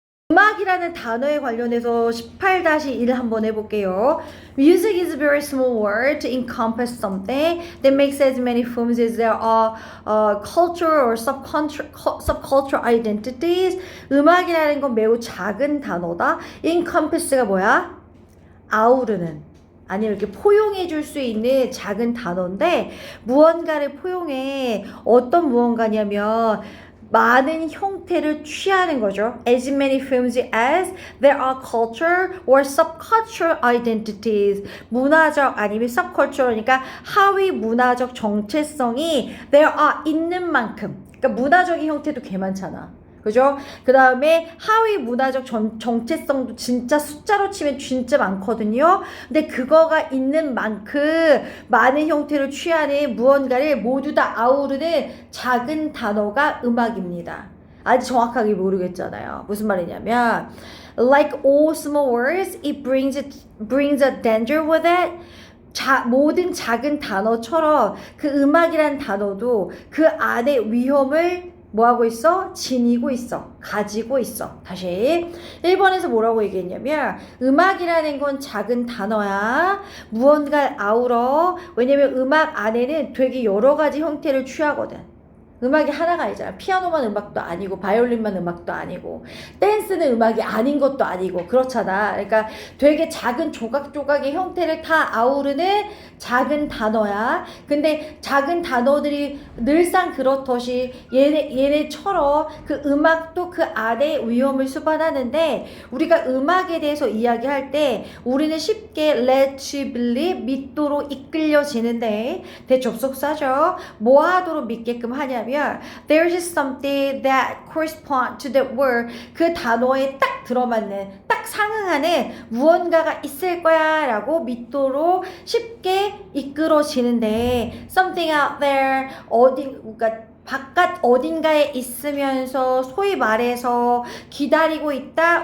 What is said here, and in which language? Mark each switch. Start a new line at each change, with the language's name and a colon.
Korean: 음악이라는 단어에 관련해서 18-1 한번 해볼게요.
English: Music is a very small word to encompass something that makes as many forms as there are cultural or subcultural identities.
Korean: 음악이라는 건 매우 작은 단어다. encompass가 뭐야? 아우르는, 아니면 이렇게 포용해 줄 수 있는 작은 단어인데, 무언가를 포용해. 어떤 무언가냐면 많은 형태를 취하는 거죠.
English: As many forms as there are culture or subcultural identities.
Korean: 문화적 아니면 subcultural니까 하위 문화적 정체성이
English: there are
Korean: 있는 만큼. 그러니까 문화적인 형태도 개 많잖아. 그죠? 그 다음에 하위 문화적 정체성도 진짜 숫자로 치면 진짜 많거든요. 근데 그거가 있는 만큼 많은 형태를 취하는 무언가를 모두 다 아우르는 작은 단어가 음악입니다. 아직 정확하게 모르겠잖아요. 무슨 말이냐면
English: like all small words, it brings a danger with it.
Korean: 모든 작은 단어처럼 그 음악이란 단어도 그 안에 위험을 뭐하고 있어? 지니고 있어. 가지고 있어. 다시 1번에서 뭐라고 얘기했냐면 음악이라는 건 작은 단어야. 무언가를 아우러. 왜냐면 음악 안에는 되게 여러 가지 형태를 취하거든. 음악이 하나가 아니잖아. 피아노만 음악도 아니고 바이올린만 음악도 아니고 댄스는 음악이 아닌 것도 아니고 그렇잖아. 그러니까 되게 작은 조각조각의 형태를 다 아우르는 작은 단어야. 근데 작은 단어들이 늘상 그렇듯이 얘네처럼 그 음악도 그 안에 위험을 수반하는데, 우리가 음악에 대해서 이야기할 때 우리는 쉽게
English: let you believe,
Korean: 믿도록 이끌려지는데 대접속사죠. 뭐 하도록 믿게끔 하냐면
English: there's something that corresponds to that word.
Korean: 그 단어에 딱 들어맞는, 딱 상응하는 무언가가 있을 거야 라고 믿도록 쉽게 이끌어지는데,
English: something out there,
Korean: 그러니까 바깥 어딘가에 있으면서 소위 말해서 기다리고 있다.